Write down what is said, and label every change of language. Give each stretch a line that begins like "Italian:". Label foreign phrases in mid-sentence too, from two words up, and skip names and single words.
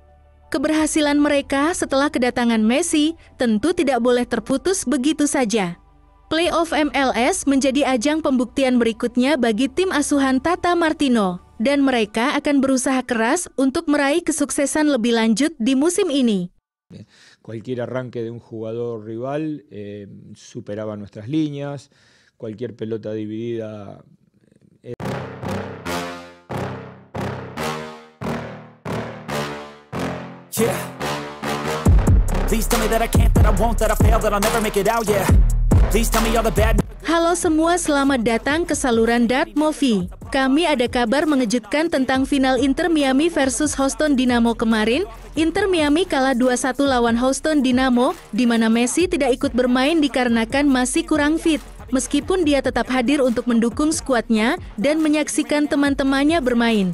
Indonesian: Keberhasilan mereka setelah kedatangan Messi tentu tidak boleh terputus begitu saja. Playoff MLS menjadi ajang pembuktian berikutnya bagi tim asuhan Tata Martino, dan mereka akan berusaha keras untuk meraih kesuksesan lebih lanjut di musim ini.
Spanish: Cualquier arranque de un jugador rival superaba nuestras líneas, cualquier pelota dividida. Yeah.
English: Please tell me that I can't, that I won't, that I fail, that I'll never make it out, yeah. Please tell me all the bad.
Indonesian: Halo semua, selamat datang ke saluran Dart Movie. Kami ada kabar mengejutkan tentang final Inter Miami versus Houston Dynamo kemarin. Inter Miami kalah 2-1 lawan Houston Dynamo, di mana Messi tidak ikut bermain dikarenakan masih kurang fit. Meskipun dia tetap hadir untuk mendukung skuadnya dan menyaksikan teman-temannya bermain.